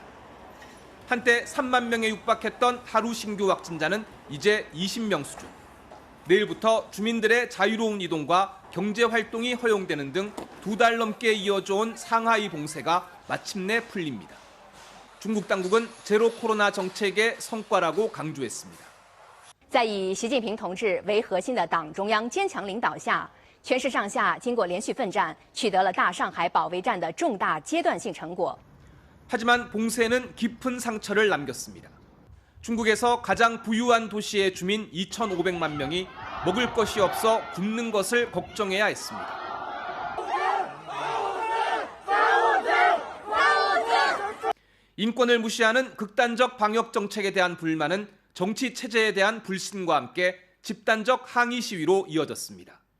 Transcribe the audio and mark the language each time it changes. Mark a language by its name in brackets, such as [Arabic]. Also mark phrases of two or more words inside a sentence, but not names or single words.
[Korean] 한때 3만 명에 육박했던 하루 신규 확진자는 이제 20명 수준. 내일부터 주민들의 자유로운 이동과 경제 활동이 허용되는 등 2달 넘게 이어져 온 상하이 봉쇄가 마침내 풀립니다. 중국 당국은 제로 코로나 정책의 성과라고 강조했습니다. [Chinese] 在以习近平同志为核心的党中央坚强领导下，全市上下经过连续奋战，取得了大上海保卫战的重大阶段性成果。 [Korean] 하지만 봉쇄는 깊은 상처를 남겼습니다. 중국에서 가장 부유한 도시의 주민 2,500만 명이 먹을 것이 없어 굶는 것을 걱정해야 했습니다. 인권을 무시하는 극단적 방역 정책에 대한 불만은 정치 체제에 대한 불신과 함께 집단적 항의 시위로 이어졌습니다.